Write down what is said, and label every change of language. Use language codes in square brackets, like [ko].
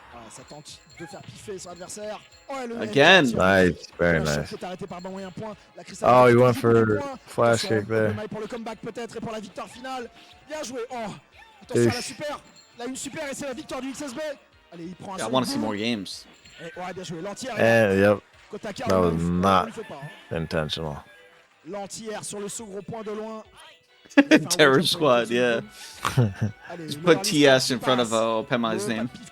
[fr] Ça tente de faire piffer son adversaire. [en] Again. Nice, very nice. Oh, he went for flash kick there. [fr] Pour le comeback peut-être et pour la victoire finale. Bien joué. Oh, attention à la super. Là, une super et c'est la victoire du XSB. Allez, il prend un [en] I want to see more games. [fr] Ouais, bien joué. L'entière. [en] And yep, that was not intentional. [fr] L'entière sur le saut gros point de loin. [en] Terror Squad, yeah. Just put TS in front of Opemai's name.